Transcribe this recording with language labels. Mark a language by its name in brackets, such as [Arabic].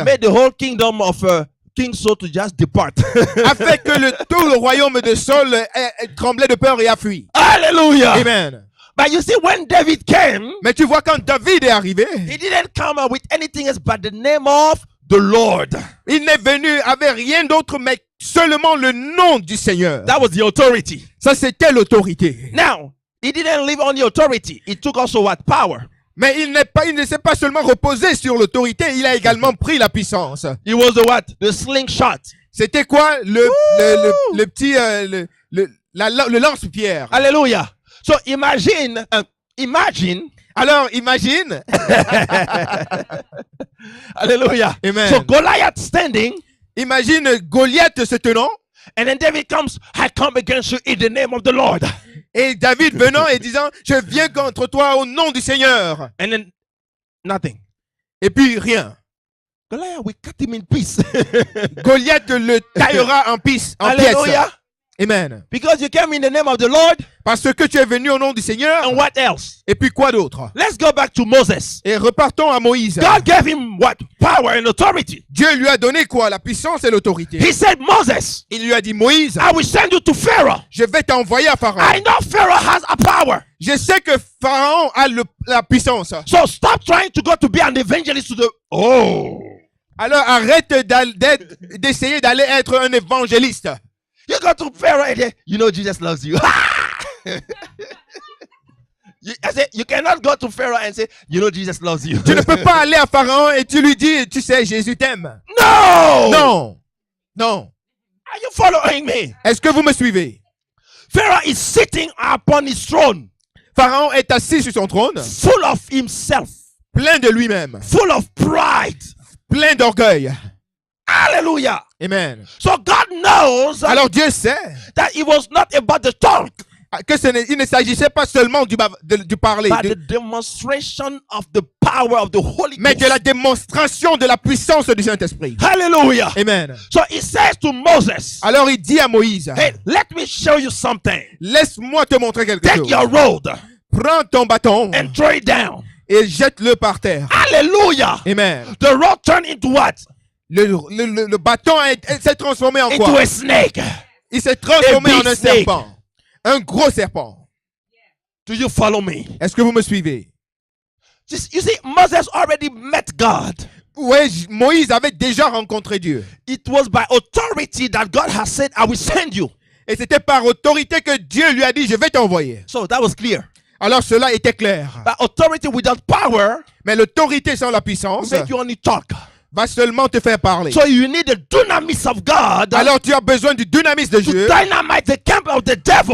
[English] made the whole kingdom of King Saul to just depart. [French] a fait que tout le royaume de Saul tremblait de peur et a fui. Hallelujah. Amen. [English] But you see, when David came, [French] Mais tu vois, quand David est arrivé, [English] he didn't come up with anything else but the name of the Lord. [French] il n'est venu avec rien d'autre mais seulement le nom du Seigneur. [English] That was the authority. [French] Ça, c'était l'autorité. [English] Now, he didn't live on the authority. He took also what? Power. [French] Mais il ne s'est pas seulement reposé sur l'autorité, il a également pris la puissance. [English] He was the what? The slingshot. [French] C'était quoi le petit le lance-pierre? [English] Hallelujah. So imagine. [French] Alors imagine. Hallelujah. Amen. [English] So Goliath standing. [French] Imagine Goliath se tenant. [English] And then David comes, I come against you in the name of the Lord. [French] Et David venant et disant, je viens contre toi au nom du Seigneur. [English] And then nothing. [French] Et puis rien. [English] Goliath, we cut him in pieces. [French] Goliath le taillera en pièces. Hallelujah. Amen. [English] Because you came in the name of the Lord. [French] Parce que tu es venu au nom du Seigneur. [English] And what else? [French] Et puis quoi d'autre? [English] Let's go back to Moses. [French] Et repartons à Moïse. [English] God gave him what? Power and authority. [French] Dieu lui a donné quoi? La puissance et l'autorité. [English] He said, Moses, [French] Il lui a dit, Moïse, [English] I will send you to Pharaoh. [French] je vais t'envoyer à Pharaon. [English] I know Pharaoh has a power. [French] Je sais que Pharaon a la puissance. [English] So stop trying to go to be an evangelist to the... Oh. [French] Alors arrête d'essayer d'aller être un évangéliste. [English] You go to Pharaoh and then, you know Jesus loves you. I said, you cannot go to Pharaoh and say, you know Jesus loves you. [French] Tu ne peux pas aller à Pharaon et tu lui dis, tu sais, Jésus t'aime. [English] No! [French] Non. Non. [English] Are you following me? [French] Est-ce que vous me suivez? [English] Pharaoh is sitting upon his throne. [French] Pharaon est assis sur son trône, [English] Full of himself. [French] plein de lui-même, [English] Full of pride. [French] plein d'orgueil. Hallelujah. Amen. [English] So God knows [French] Alors Dieu sait [English] that it was not about the talk, [French] que il ne s'agissait pas seulement du parler, [English] but the demonstration of the power of the Holy [French] mais de la [English] Ghost. [French] démonstration de la puissance du Saint-Esprit. Hallelujah. Amen. [English] So he says to Moses, [French] Alors il dit à Moïse, [English] hey, let me show you something. [French] laisse-moi te montrer quelque [English] Take [French] chose. [English] your rod [French] Prends ton bâton [English] and throw it down. [French] et jette-le par terre. Hallelujah. Amen. [English] The rod turned into what? [French] Le bâton s'est transformé en [English] Into [French] quoi? [English] a snake. [French] Il s'est transformé [English] A [French] en [English] big [French] un [English] snake. [French] serpent. Un gros serpent. [English] Do you follow me? [French] Est-ce que vous me suivez? [English] You see, Moses already met God. [French] Oui, Moïse avait déjà rencontré Dieu. [English] It was by authority that God has said, I will send you. [French] Et c'était par autorité que Dieu lui a dit, je vais t'envoyer. [English] So that was clear. [French] Alors cela était clair. [English] But authority without power [French] Mais l'autorité sans la puissance [English] will make you only talk. [French] va seulement te faire parler. [English] So you need the dunamis of God [French] Alors tu as besoin du dynamisme de [English] to [French] Dieu [English] dynamite the camp of the devil.